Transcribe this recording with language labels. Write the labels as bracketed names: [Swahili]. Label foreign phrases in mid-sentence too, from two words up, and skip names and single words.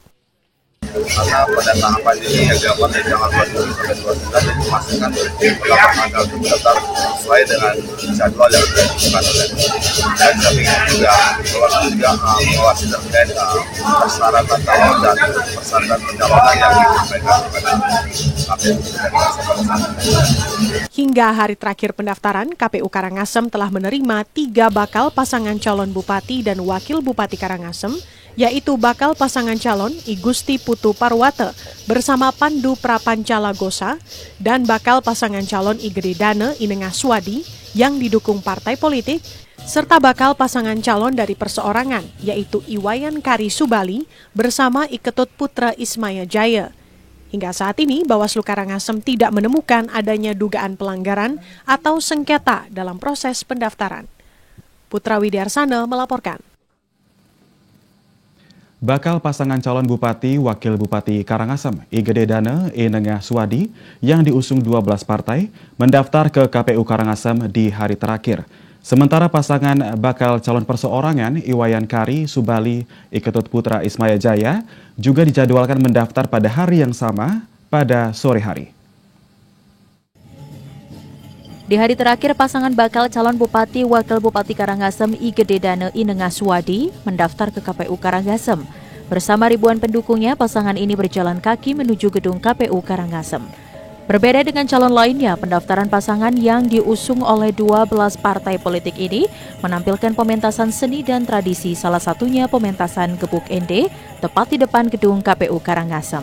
[Indonesian] Karena pada tahapan ini dilakukan dari tanggal 20 sampai 29 dan memastikan beberapa tanggal terdaftar sesuai dengan jadwal yang ditentukan oleh dan kami juga Bawaslu juga mengawasi terkait persyaratan calon dan persyaratan pencalonan yang disampaikan kepada KPU. Hingga hari terakhir pendaftaran, KPU Karangasem telah menerima 3 bakal pasangan calon bupati dan wakil bupati Karangasem, yaitu bakal pasangan calon I Gusti Putu Parwate bersama Pandu Prapancala Gosa dan bakal pasangan calon I Gede Dane I Nengah Suwadi yang didukung partai politik, serta bakal pasangan calon dari perseorangan yaitu Iwayan Kari Subali bersama I Ketut Putra Ismaya Jaya. Hingga saat ini, Bawaslu Karangasem tidak menemukan adanya dugaan pelanggaran atau sengketa dalam proses pendaftaran. Putra Widiarsana melaporkan. Bakal pasangan calon Bupati Wakil Bupati Karangasem I Gede Dane I Nengah Suwadi yang diusung 12 partai mendaftar ke KPU Karangasem di hari terakhir. Sementara pasangan bakal calon perseorangan Iwayan Kari Subali I Ketut Putra Ismaya Jaya juga dijadwalkan mendaftar pada hari yang sama pada sore hari. Di hari terakhir, pasangan bakal calon Bupati Wakil Bupati Karangasem I Gede Dane I Nengah Suwadi mendaftar ke KPU Karangasem. Bersama ribuan pendukungnya, pasangan ini berjalan kaki menuju gedung KPU Karangasem. Berbeda dengan calon lainnya, pendaftaran pasangan yang diusung oleh 12 partai politik ini menampilkan pementasan seni dan tradisi, salah satunya pementasan gebuk ende tepat di depan gedung KPU Karangasem.